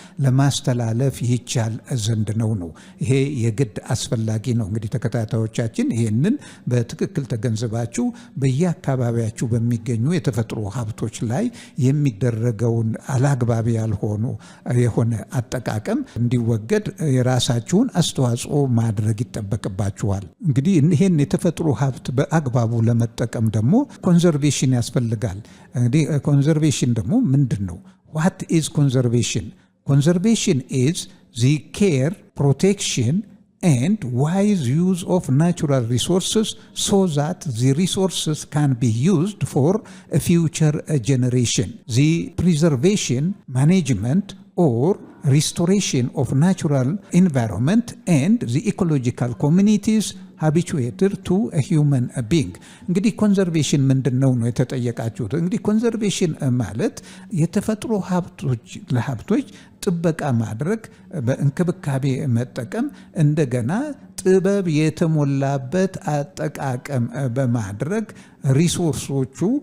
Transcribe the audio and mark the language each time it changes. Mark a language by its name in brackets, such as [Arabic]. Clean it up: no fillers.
[Amharic] ለማስተላለፍ ይቻል ዘንድ ነው። ይሄ የግድ አስፈላጊ ነው። እንግዲህ ተከታታዮቻችን ይህንን በትክክል ተገንዝባችሁ በየአካባቢያችሁ በሚገኙ የተፈጥሮ ሀብቶች ላይ የሚደረገውን አላግባብ ያልሆኑ የሆነ አጠቃቀም እንዲወገድ የራሳችሁን አስተዋጽኦ ማድረግ ይጠበቅባችኋል። እንግዲህ ይህን የተፈጥሮ ሀብት በአግባቡ ለመጠቀም ደግሞ ኮንዘርቬሽን ያስፈልጋል። እንግዲህ ኮንዘርቬሽን ደግሞ ምንድን ነው? [English] What is conservation? Conservation is the care, protection and wise use of natural resources so that the resources can be used for a future generation. The preservation, management or restoration of natural environment and the ecological communities habituated to a human being. [Amharic] እንግዲህ ኮንዘርቬሽን ምንድነው ነው የተጠየቃችሁት። እንግዲህ ኮንዘርቬሽን ማለት የተፈጥሮ ሀብቶች ጥበቃ ማድረግ፣ በእንክብካቤ መጠቀም፣ እንደገና ጥበብ የተሞላበት አጠቃቀም በማድረግ ሪሶርሶቹ